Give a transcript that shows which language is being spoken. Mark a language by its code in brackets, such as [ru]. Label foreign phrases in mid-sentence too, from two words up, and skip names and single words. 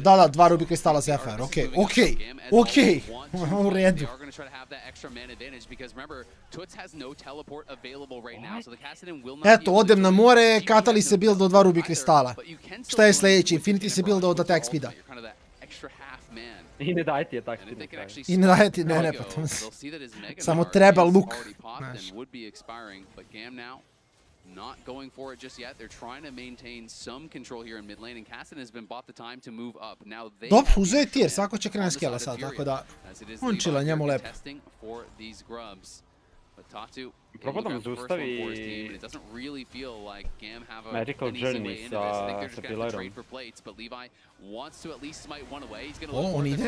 [sr] Da, 2 Ruby kristala za FR, okej. U redu. Eto, odem na more, Catalyst se build od 2 Ruby kristala. Šta je sljedeći? Infinity se build od [en] attack speeda. [sr] I ne daje ti [en] attack speed. [sr] I ne daje ti, ne, pa to samo treba look. [en] Not going for it just yet. They're trying to maintain some control here in mid lane, and Cassidy has been bought the time to move up. Now they [sr] dobro, uzeo je tier, svako će krenuti skele sad, tako da on chilla, njemu lepo. Probao da mu zaustavi Magical Journey sa pillarom. O, on ide?